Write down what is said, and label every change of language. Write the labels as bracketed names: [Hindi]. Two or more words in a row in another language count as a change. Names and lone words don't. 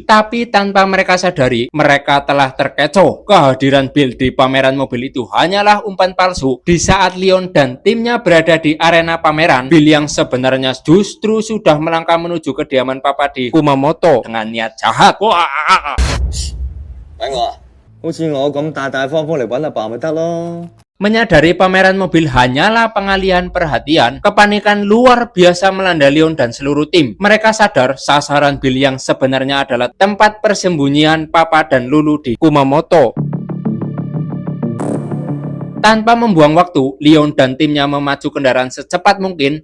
[Indonesian] Tapi tanpa mereka sadari, mereka telah terkecoh. Kehadiran Bill di pameran mobil itu hanyalah umpan palsu. Di saat Leon dan timnya berada di arena pameran, Bill yang sebenarnya justru sudah melangkah menuju kediaman Papa di Kumamoto dengan niat jahat. Wah. [Cantonese] 揾我啊！好似我咁大大方方嚟揾阿爸咪得咯。 [Indonesian] Menyadari pameran mobil hanyalah pengalihan perhatian, kepanikan luar biasa melanda Leon dan seluruh tim. Mereka sadar sasaran Bill yang sebenarnya adalah tempat persembunyian Papa dan Lulu di Kumamoto. Tanpa membuang waktu, Leon dan timnya memacu kendaraan secepat mungkin.